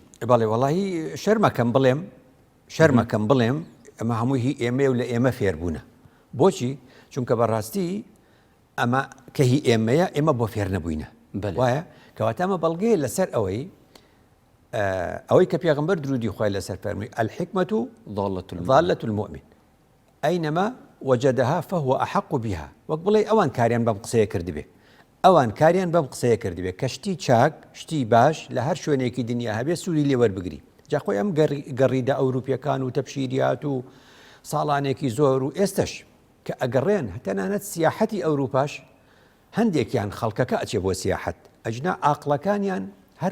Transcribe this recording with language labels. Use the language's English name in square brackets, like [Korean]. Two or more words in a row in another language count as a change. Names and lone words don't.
[Central Kurdish] بەڵێ وەڵاهی شەرمەکەم بڵێم ئەمە هەمووی هی ئێمە و لە ئێمە فێربوونە بۆچی چونکە بەڕاستی ئەمە کە هی ئێمەیە ئێمە بۆ فێر نەبووینە وایە کەواتە ئەمە بەڵگەیە لەسەر ئەوەی کە پێغەمبەر درودی خوای لەسەر فەرمووی [Arabic] الحکمەت ضالة المؤمن ئەینەما وجدها فهو أحق بها [Central Kurdish] وەک بڵێ ئەوان کاریان بەم قسەیە کردبێ ئەوان کاریان بەم قسەیە کردبێ کە شتی چاک شتی باش لە هەر شوێنێکی دنیا هەبێ سووری لێوەربگری جاخۆی ئەم گەڕیدە ئەوروپیەکان و تەبشیریات و ساڵانێکی زۆر و ئێستش کە ئەگەڕێن تەنانەت سیاحەتی ئەوروپاش هەندێکیان خەڵکەکە ئەچێ بۆ سیاحەت ئەجنا عاقڵەکانیان هەر